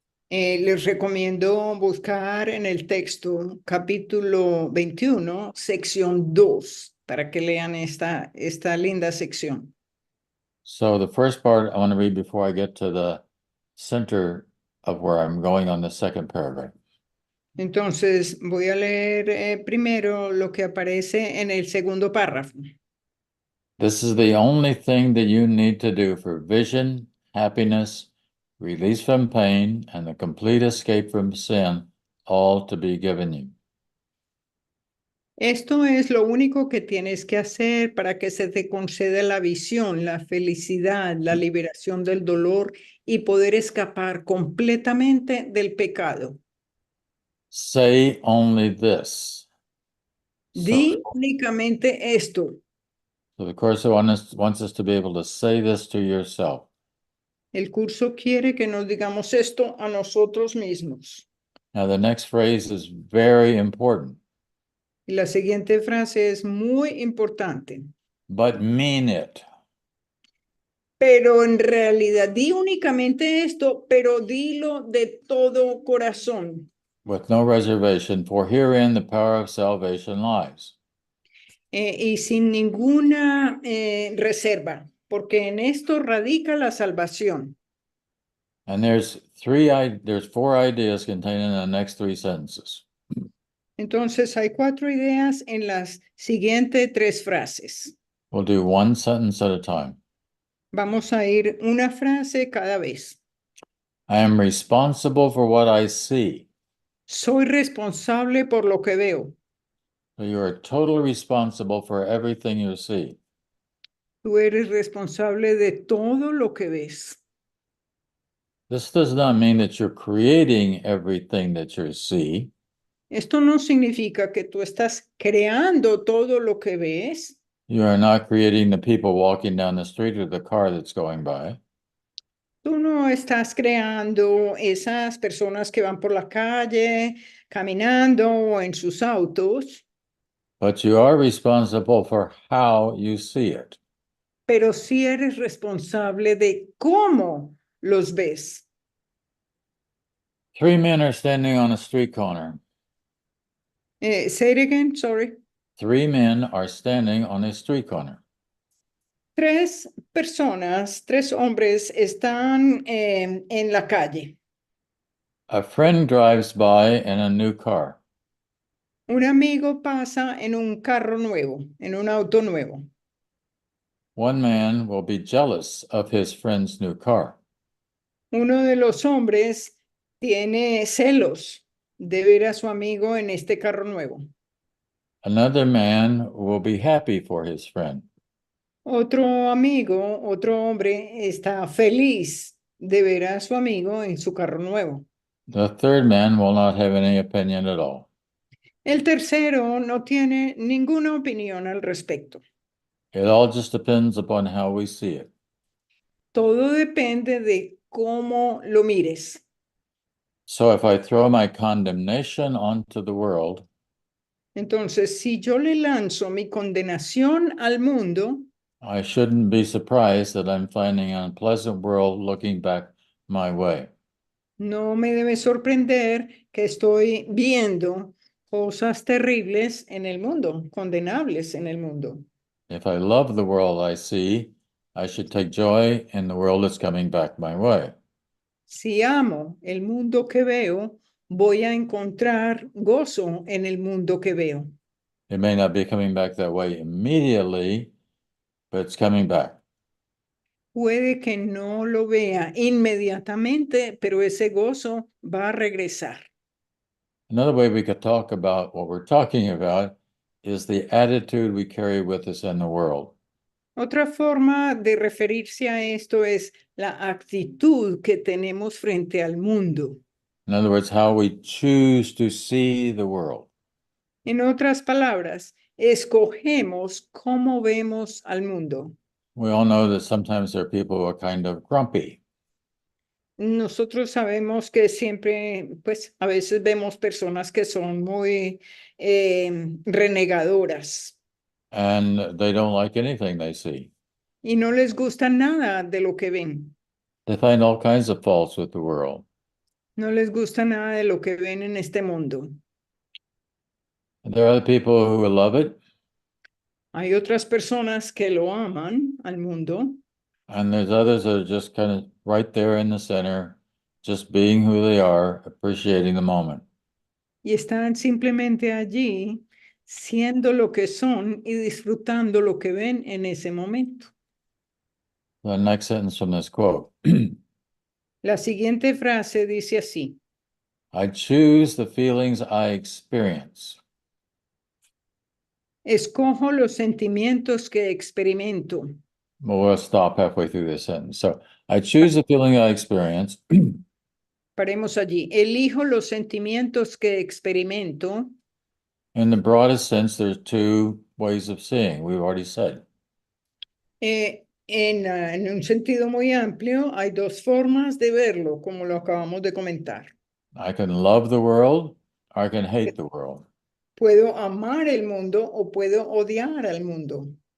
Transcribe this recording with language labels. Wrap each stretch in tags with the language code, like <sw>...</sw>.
<es>Les recomiendo buscar en el texto capítulo 21, sección 2, para que lean esta linda sección.</es> <en>So the first part I want to read before I get to the center of where I'm going on the second paragraph.</en> <es>Entonces, voy a leer primero lo que aparece en el segundo párrafo.</es> <en>This is the only thing that you need to do for vision, happiness, release from pain, and the complete escape from sin, all to be given you.</en> <es>Esto es lo único que tienes que hacer para que se te conceda la visión, la felicidad, la liberación del dolor y poder escapar completamente del pecado.</es> <en>Say only this.</en> <es>Di únicamente esto.</es> <en>So the Course wants us to be able to say this to yourself.</en> <es>El curso quiere que nos digamos esto a nosotros mismos.</es> <en>Now the next phrase is very important.</en> <es>Y la siguiente frase es muy importante.</es> <en>But mean it.</en> <es>Pero en realidad di únicamente esto, pero dilo de todo corazón.</es> <en>With no reservation, for herein the power of salvation lies.</en> <es>Y sin ninguna reserva, porque en esto radica la salvación.</es> <en>And there's four ideas contained in the next three sentences.</en> <es>Entonces hay 4 ideas en las siguientes 3 frases.</es> <en>We'll do one sentence at a time.</en> <es>Vamos a ir una frase cada vez.</es> <en>I am responsible for what I see.</en> <es>Soy responsable por lo que veo.</es> <en>So you are totally responsible for everything you see.</en> <es>Tú eres responsable de todo lo que ves.</es> <en>This does not mean that you're creating everything that you see.</en> <es>Esto no significa que tú estás creando todo lo que ves.</es> <en>You are not creating the people walking down the street or the car that's going by.</en> <es>Tú no estás creando esas personas que van por la calle, caminando o en sus autos,</es> <en>But you are responsible for how you see it.</en> <es>pero sí eres responsable de cómo los ves.</es> <en>3 men are standing on a street corner. Say it again, sorry. 3 men are standing on a street corner.</en> <es>3 personas, 3 hombres están en la calle.</es> <en>A friend drives by in a new car.</en> <es>Un amigo pasa en un carro nuevo, en un auto nuevo.</es> <en>One man will be jealous of his friend's new car.</en> <es>Uno de los hombres tiene celos de ver a su amigo en este carro nuevo.</es> <en>Another man will be happy for his friend.</en> <es>Otro amigo, otro hombre está feliz de ver a su amigo en su carro nuevo.</es> <en>The third man will not have any opinion at all.</en> <es>El tercero no tiene ninguna opinión al respecto.</es> <en>It all just depends upon how we see it.</en> <es>Todo depende de cómo lo mires.</es> <en>So if I throw my condemnation onto the world,</en> <es>Entonces, si yo le lanzo mi condenación al mundo,</es> <en>I shouldn't be surprised that I'm finding an unpleasant world looking back my way.</en> <es>no me debe sorprender que estoy viendo cosas terribles en el mundo, condenables en el mundo.</es> <en>If I love the world I see, I should take joy in the world that's coming back my way.</en> <es>Si amo el mundo que veo, voy a encontrar gozo en el mundo que veo.</es> <en>It may not be coming back that way immediately, but it's coming back.</en> <es>Puede que no lo vea inmediatamente, pero ese gozo va a regresar.</es> <en>Another way we could talk about what we're talking about is the attitude we carry with us in the world.</en> <es>Otra forma de referirse a esto es la actitud que tenemos frente al mundo.</es> <en>In other words, how we choose to see the world.</en> <es>En otras palabras, escogemos cómo vemos al mundo.</es> <en>We all know that sometimes there are people who are kind of grumpy.</en> <es>Nosotros sabemos que siempre, pues a veces vemos personas que son muy renegadoras</es> <en>And they don't like anything they see.</en> <es>y no les gusta nada de lo que ven.</es> <en>They find all kinds of faults with the world.</en> <es>No les gusta nada de lo que ven en este mundo.</es> <en>And there are other people who love it,</en> <es>Hay otras personas que lo aman al mundo</es> <en>and there's others that are just kind of right there in the center, just being who they are, appreciating the moment.</en> <es>y están simplemente allí siendo lo que son y disfrutando lo que ven en ese momento.</es> <en>The next sentence from this quote.</en> <es>La siguiente frase dice así.</es> <en>I choose the feelings I experience.</en> <es>Escojo los sentimientos que experimento.</es> <en>Well, we'll stop halfway through this sentence. So I choose the feeling I experience.</en> <es>Paremos allí. Elijo los sentimientos que experimento.</es> <en>In the broadest sense, there's two ways of seeing, we've already said.</en> <es>En un sentido muy amplio, hay dos formas de verlo, como lo acabamos de comentar.</es> <en>I can love the world, or I can hate the world.</en> <es>Puedo amar el mundo o puedo odiar al mundo.</es>